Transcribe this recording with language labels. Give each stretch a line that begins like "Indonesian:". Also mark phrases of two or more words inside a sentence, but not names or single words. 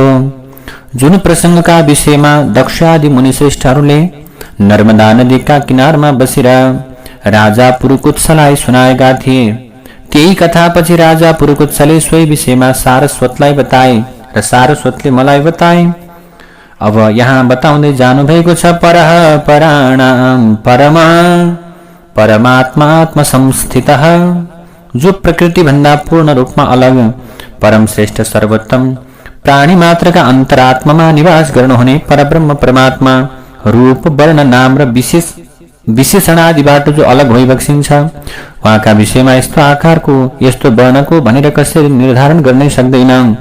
Nepali: जुन प्रसङ्गका विषयमा दक्ष आदि मुनि श्रेष्ठहरूले नर्मदा नदीका किनारमा बसेर राजा पुरुकुत्सलाई सुनाएका थिए, त्यही कथापछि राजा पुरुकुत्सले सोही विषयमा सारस्वतलाई बताए र सारस्वतले मलाई बताए। अब यहाँ बताउँदै जानु भएको छ,
Sanskrit: परः पराणाम परमा परमात्मा संस्थितः,
Nepali: जो प्रकृति भन्दा पूर्ण रूपमा अलग परम श्रेष्ठ सर्वोत्तम प्राणी मात्रका अन्तरात्मामा निवास गर्नुहुने परब्रह्म परमात्मा रूप वर्ण नाम र विशेषणादिबाट जो अलग होइ बक्सिन्छ, उहाँका विषयमा यस्तो आकारको यस्तो वर्णको भनेर कसरी निर्धारण गर्नै सक्दैन।